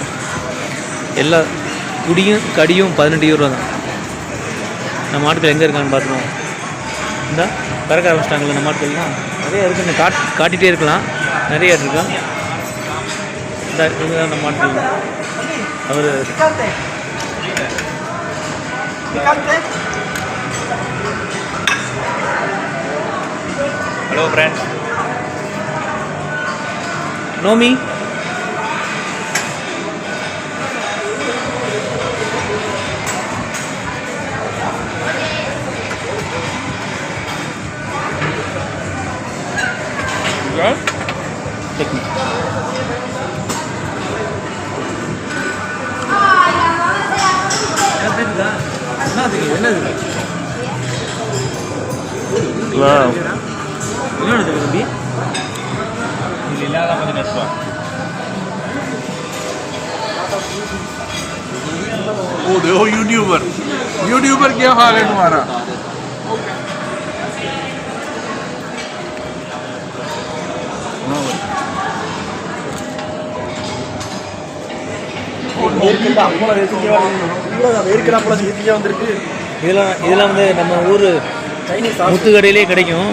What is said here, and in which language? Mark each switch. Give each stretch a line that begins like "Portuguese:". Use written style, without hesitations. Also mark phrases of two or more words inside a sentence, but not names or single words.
Tamil: எல்லா குடியும் கடியும் 18 யூரோ தான். நம்ம ஆட்கள் எங்கே இருக்கான்னு பார்த்துருவோம். இந்த பறக்க ஆரம்பிச்சிட்டாங்களே நம்ம ஆட்கள்லாம் நிறைய இருக்குன்னு காட்டிகிட்டே இருக்கலாம். நிறைய இருக்கும். இந்த இவங்க தான் நம்ம ஆட்கள். அவர்
English: Hello friends. Know me? Yeah? Take me.
Tamil: என்னது?
English: Wow.
Tamil: என்னது தம்பி? Lilala கொஞ்சம் நெஸ்பா.
Hindi: ओ देखो यूट्यूबर क्या हाल है तुम्हारा?
Tamil: இதெல்லாம் வந்து நம்ம ஊர் முத்து கடையிலே கிடைக்கும்.